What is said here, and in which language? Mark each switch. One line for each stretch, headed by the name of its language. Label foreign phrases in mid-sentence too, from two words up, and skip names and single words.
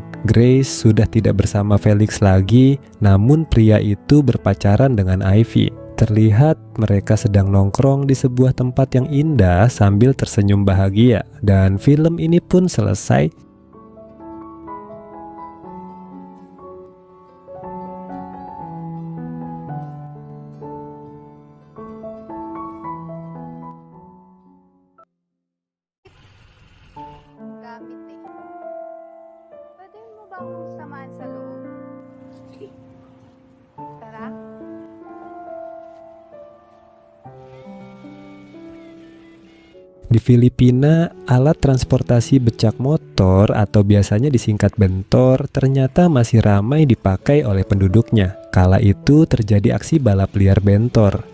Indonesian: Grace sudah tidak bersama Felix lagi, namun pria itu berpacaran dengan Ivy. Terlihat mereka sedang nongkrong di sebuah tempat yang indah sambil tersenyum bahagia, dan film ini pun selesai.
Filipino: Gamit eh. Pwede mo bang samahan sa loob? Tara.
Indonesian: Di Filipina, alat transportasi becak motor atau biasanya disingkat bentor ternyata masih ramai dipakai oleh penduduknya. Kala itu terjadi aksi balap liar bentor.